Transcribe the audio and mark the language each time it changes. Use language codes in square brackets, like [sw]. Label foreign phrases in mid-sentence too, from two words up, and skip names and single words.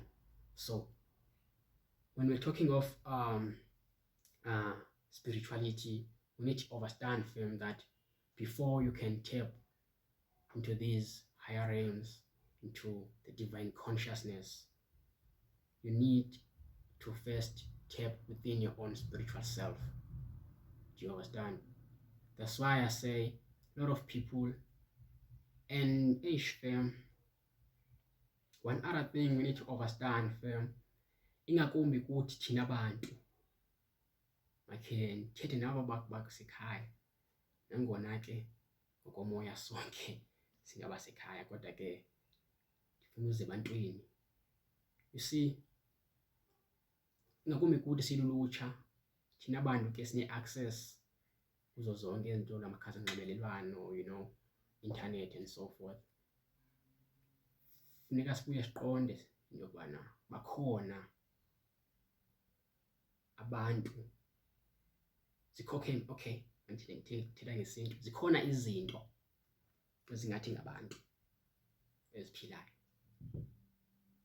[en] So when we're talking of spirituality, we need to understand, fam, that before you can tap into these higher realms, into the divine consciousness, you need to first tap within your own spiritual self. Do you understand? That's why I say a lot of people, and fam, one other thing we need to understand, fam, [xh] ingakumbi kuthi thina bantu, makhe ndithethe nabo bakusekhaya, nangona ke ngokomoya sonke singabasekhaya, kodwa ke ndifuna uze ebantwini. [en] You see, [xh] ingakumbi kuthi silulutsha, thina bantu ke sine-access kuzo zonke izinto, lamakhasi onxibelelwano, [en] you know, internet and so forth. [xh] Funeka sibuye siqonde into yokubana bakhona abantu, okay, ndithetha ngesiNtu, zikhona izinto ezingathi ngabantu eziphilayo.